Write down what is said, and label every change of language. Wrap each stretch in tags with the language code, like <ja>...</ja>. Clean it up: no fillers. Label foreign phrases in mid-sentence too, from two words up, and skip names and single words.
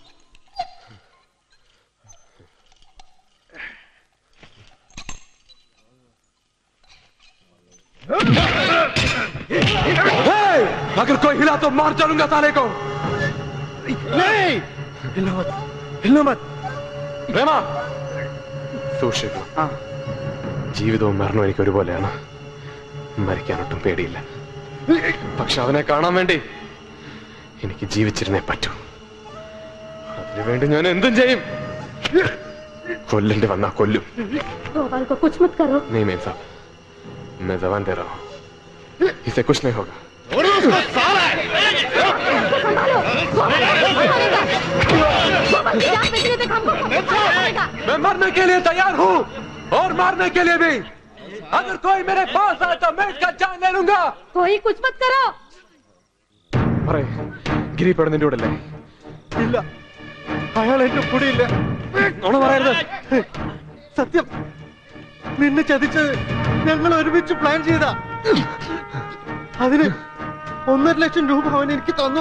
<hi>अगर कोई हिला तो मार डालूंगा साले को। नहीं, हिलना मत।</hi> <ml>പ്രേമ, സൂക്ഷിക്കണം. ജീവിതവും മരണവും എനിക്ക് ഒരുപോലെയാണ്. മരിക്കാനൊട്ടും പേടിയില്ല. പക്ഷെ അവനെ കാണാൻ വേണ്ടി എനിക്ക് ജീവിച്ചിരുന്നേ പറ്റൂ. അതിനുവേണ്ടി ഞാൻ എന്തും ചെയ്യും. കൊല്ലേണ്ടി വന്നാ കൊല്ലും.</ml> <hi>गोपाल को कुछ मत करो। नहीं मेम साहब, मैं जबान दे रहा हूँ, इसे कुछ नहीं होगा. मैं मरने के लिए तैयार हूँ और मारने के लिए भी. अगर कोई मेरे पास आए तो मैं इसका जान ले लूंगा. कोई कुछ मत करो।</hi> <ml>अरे ഗിരിപ്പേട നിന്റെ കൂടെ അല്ലേ? ഇല്ല, അയാൾ എന്റെ കൂടെ ഇല്ല. നുണ പറയരുത്. സത്യം, നിന്നെ ചതിച്ചത് ഞങ്ങൾ ഒരുമിച്ച് പ്ലാൻ ചെയ്ത. അതിന് 1.5 ലക്ഷം രൂപ അവൻ എനിക്ക് തന്നു.</ml>